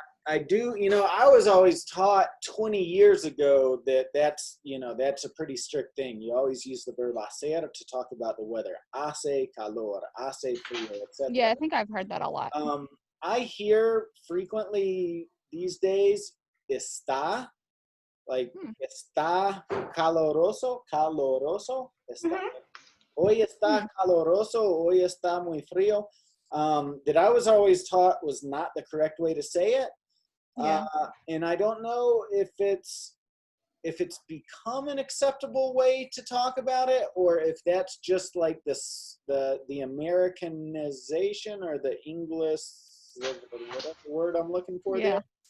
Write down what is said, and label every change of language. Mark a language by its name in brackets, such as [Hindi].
[English] I do, you know, I was always taught 20 years ago that that's a pretty strict thing. You always use the verb hacer to talk about the weather. [Spanish] Hace calor, hace frío, etc. [English] Yeah, I think I've heard that a lot. I hear frequently these days, [Spanish] está, [English] like [Spanish] está caloroso, está. Hoy está caloroso, hoy está muy frío. [English] That I was always taught was not the correct way to say it. Yeah. And I don't know if it's become an acceptable way to talk about it, or if that's just like this the Americanization or the English, whatever word I'm looking for there.